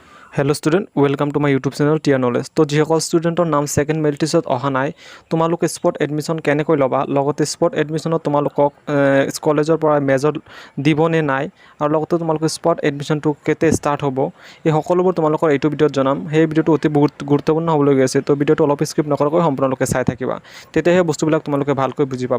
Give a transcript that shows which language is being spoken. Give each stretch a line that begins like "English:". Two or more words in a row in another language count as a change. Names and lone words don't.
English: Hello student welcome to my YouTube channel Tear Knowledge.
Assamese: তো যিসকল ষ্টুডেণ্টৰ নাম চেকেণ্ড মেৰিট লিষ্টত অহা নাই তোমালোকে স্পট এডমিশন কেনেকৈ ল'বা লগতে স্পট এডমিশনত তোমালোকক কলেজৰ পৰা মেজৰ দিব নে নাই আৰু লগতে তোমালোকৰ স্পট এডমিশনটো কেতিয়া ষ্টাৰ্ট হ'ব এই সকলোবোৰ তোমালোকৰ এইটো ভিডিঅ'ত জনাম। সেই ভিডিঅ'টো অতি বহুত গুৰুত্বপূৰ্ণ হ'বলৈ গৈ আছে। তো ভিডিঅ'টো অলপ স্কিপ নকৰাকৈ সম্পূৰ্ণৰূপে চাই থাকিবা, তেতিয়াহে বস্তুবিলাক তোমালোকে ভালকৈ বুজি পাবা।